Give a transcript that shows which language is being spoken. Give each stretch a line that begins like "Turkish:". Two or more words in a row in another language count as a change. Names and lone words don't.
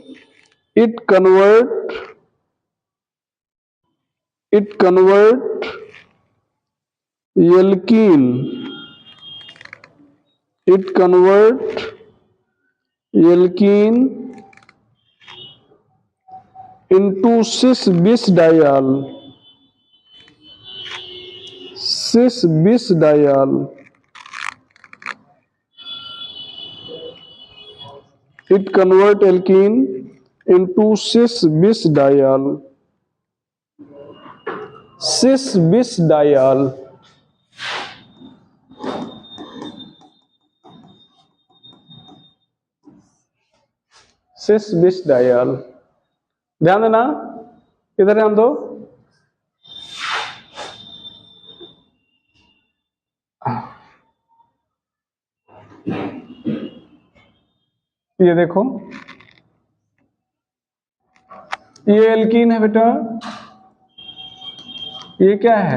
English: It convert alkene. It convert alkene into cis-bis-diol. Cis-bis-diol. It convert alkene into cis-bis-diol. Cis-bis-diol. cis-bis-diol.
Hindi: ध्यान देना, इधर ध्यान दो। ये देखो, ये एल्कीन है बेटा, ये क्या है?